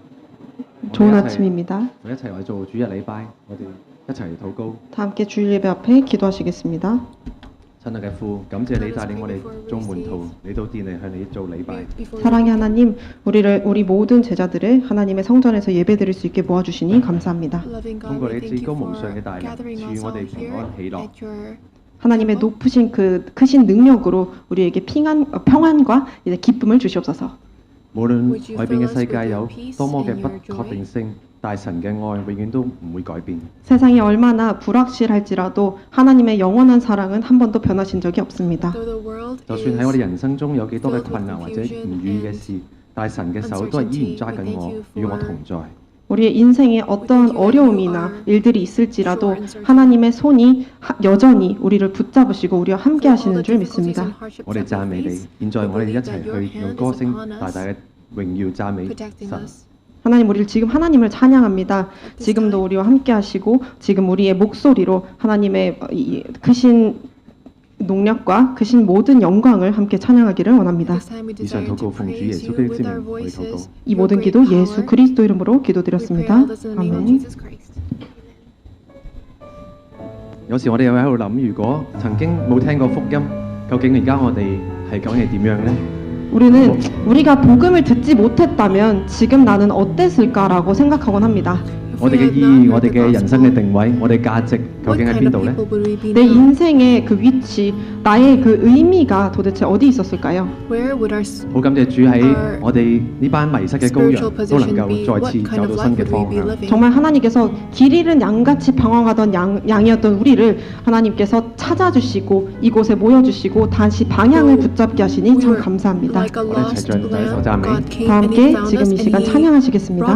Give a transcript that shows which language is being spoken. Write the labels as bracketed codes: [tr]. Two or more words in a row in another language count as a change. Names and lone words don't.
[ko] 좋은 아침입니다. [yue] 我哋一齊嚟做主日禮拜，我哋一齊嚟禱告。 [ko] 다 함께 주일 예배 앞에 기도하시겠습니다. [yue] 親愛嘅父，感謝你帶領我哋眾門徒嚟到殿嚟向你做禮拜。 [ko] 사랑의 하나님, 우리 모든 제자들을 하나님의 성전에서 예배드릴 수 있게 모아주시니 감사합니다. [yue] 通過你至高無上嘅大能，賜予我哋平安喜樂。 [ko] 하나님의 높으신 그 크신 능력으로 우리에게 평안과 이제 기쁨을 주시옵소서. [yue] 無論外邊嘅世界有多麼嘅不確定性，但神嘅愛永遠都唔會改變。 [ko] 세상이 얼마나 불확실할지라도 하나님의 영원한 사랑은 한 번도 변하신 적이 없습니다. [yue] 就算喺我哋人生中有幾多嘅困難或者唔如意嘅事，但神嘅手都係依然揸緊我，與我同在。 [ko] 우리의 인생에 어떠한 어려움이나 일들이 있을지라도 하나님의 손이 여전히 우리를 붙잡으시고 우리와 함께 하시는 줄 믿습니다. [yue] 我哋讚美你，現在我哋一齊去用歌聲大大嘅榮耀讚美神。 [ko] 하나님, 우리를 지금 하나님을 찬양합니다. 지금도 우리와 함께 하시고 지금 우리의 목소리로 하나님의 이 크신 능력과 크신 모든 영광을 함께 찬양하기를 원합니다. [yue] 以上禱告奉主耶穌基督之名為禱告。 [ko] 이 모든 기도 예수 그리스도 이름으로 기도드렸습니다. 아멘. [yue] 有時我哋又喺度諗，如果曾經冇聽過福音，究竟而家我哋係講係點樣呢？ [ko] 우리가 복음을 듣지 못했다면 지금 나는 어땠을까라고 생각하곤 합니다. [yue] 我哋嘅意義，我哋嘅人生嘅定位，我哋價值究竟喺邊度呢？ [ko] 내 인생의 그 위치, 나의 그 의미가 도대체 어디 있었을까요? [yue] 好感謝主喺我哋呢班迷失嘅羔羊都能夠再次走到新嘅方向。 [ko] 정말 하나님께서 길 잃은 양같이 방황하던 양이었던 우리를 하나님께서 찾아주시고 이곳에 모여주시고 다시 방향을 붙잡게 하시니 참 감사합니다. [yue] 我哋一齊再手讚美。 [ko] 다 함께 지금 이 시간 찬양하시겠습니다.